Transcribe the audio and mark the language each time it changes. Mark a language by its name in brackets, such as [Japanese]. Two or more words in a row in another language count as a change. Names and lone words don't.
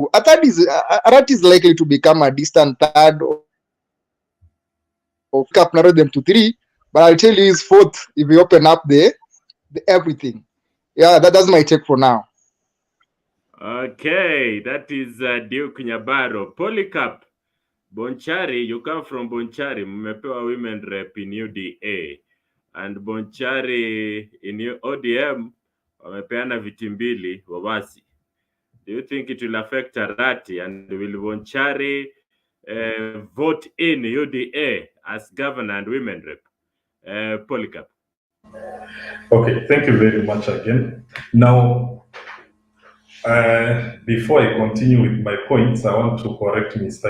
[English] Arati is likely to become a distant third of Cup narrow them to 3, but I'll tell you he's 4th if we open up the everything. Yeah, that's my take for now. Okay, that is Duke Nyabaro. Polycarp, Bonchari, you come from Bonchari. [Swahili] Mmepewa [English] women rep in UDA. [Swahili] And Bonchari in ODM, wamepeana viti mbili wawasi. [English] Do you think it will affect Arati, and will Bonchari vote in UDA as governor and women rep? Polycarp. Okay, thank you very much again. Now, before I continue with my points, I want to correct Mr.